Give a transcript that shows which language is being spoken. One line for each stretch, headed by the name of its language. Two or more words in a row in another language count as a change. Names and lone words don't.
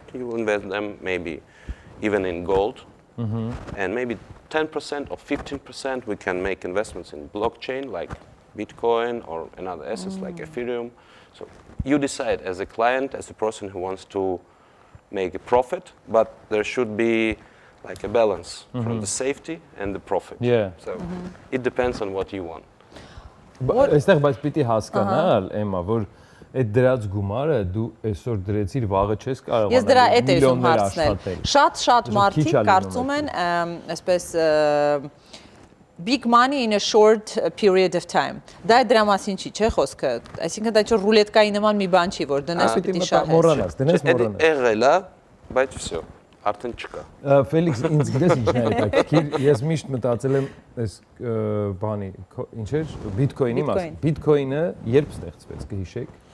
English: You will invest them maybe even in gold, and maybe 10% or 15% we can make investments in blockchain like Bitcoin or another assets like Ethereum. So you decide as a client, as a person who wants to make a profit, but there should be like a balance from the safety and the profit. Yeah. So it depends on what you want.
Armenian: Այստեղ բայց պիտի հասկանալ, Էմմա, որ այդ դրած գումարը դու այսօր դրեցիր, վաղը չես կարողանալ։ Ես դրա այդ եմ հարցնել։ Շատ մարդիկ կարծում են, այսպես
English: big money in a short period of time։
Armenian: Դա դրա մասին չի, չէ՞ խոսքը։ Այսինքն դա ինչ ռուլետկայի նման մի բան չի, որ դնես պիտի շահես։ Մոռանաս, դնես մոռանաս։ Եղել է, բայց всё, արդեն չկա։ Ֆելիքս, ինձ գիտես ինչն է հետաքրքիր, ես միշտ մտածել եմ այս բանի, ինչ էր, Bitcoin-ի մասին։ Bitcoin-ը երբ ստեղծվեց, կհիշեք։